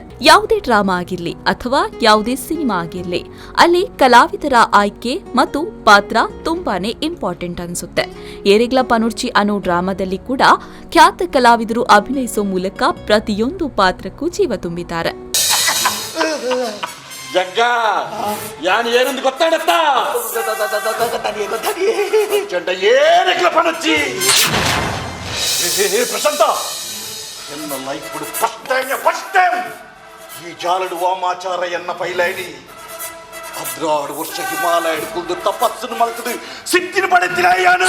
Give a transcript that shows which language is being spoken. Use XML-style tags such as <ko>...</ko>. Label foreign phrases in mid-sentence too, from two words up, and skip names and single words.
<kn>ಯಾವುದೇ ಡ್ರಾಮಾ ಆಗಿರ್ಲಿ ಅಥವಾ ಯಾವುದೇ ಸಿನಿಮಾ ಆಗಿರ್ಲಿ, ಅಲ್ಲಿ ಕಲಾವಿದರ ಆಯ್ಕೆ ಮತ್ತು ಪಾತ್ರ ತುಂಬಾನೇ ಇಂಪಾರ್ಟೆಂಟ್ ಅನ್ಸುತ್ತೆ. ಏರೆಗ್ಲ ಪನೋರ್ಚಿ ಅನ್ನೋ ಡ್ರಾಮಾದಲ್ಲಿ ಕೂಡ ಖ್ಯಾತ ಕಲಾವಿದರು ಅಭಿನಯಿಸೋ ಮೂಲಕ ಪ್ರತಿಯೊಂದು ಪಾತ್ರಕ್ಕೂ ಜೀವ ತುಂಬಿದ್ದಾರೆ.</kn> <tcy>ಜಗ್ಗ ಯಾನ್ ಏನಂದು ಗೊತ್ತಾಡತ್ತಾ ಗೊತ್ತಾಡಿಯೇ ಚಂಡ ಏನಕ್ಕೆ ಪಣಚ್ಚಿ ಪ್ರಶಾಂತ ಎನ್ನ</tcy> <en>life first time</en> <tcy>ಈ ಜಾಲಡು ವಾಮಾಚಾರ ಎನ್ನ ಪೈಲೈಡಿ 16 ವರ್ಷ ಹಿಮಾಲಯ ಹಿಡ್ಕೊಂಡು ತಪಸ್ಸನ್ನು ಮಲ್ತದು ಸಿದ್ಧಿನ ಪಡೆತಿನ ಯಾನು</tcy>